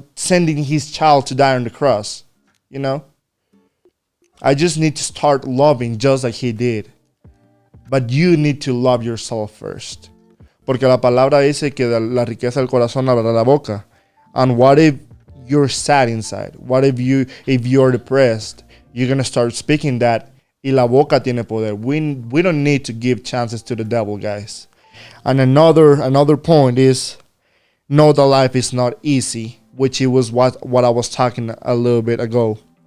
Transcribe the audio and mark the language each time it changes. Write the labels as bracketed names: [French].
[English] sending his child to die on the cross. You know? I just need to start loving just like he did. But you need to love yourself first. [Spanish] Porque la palabra dice que la riqueza del corazón abrirá la boca. [English] And what if you're sad inside? What if you're depressed? You're going to start speaking that. [Spanish] Y la boca tiene poder. [English] We don't need to give chances to the devil, guys. And another point is, know that life is not easy, which it was what I was talking a little bit ago.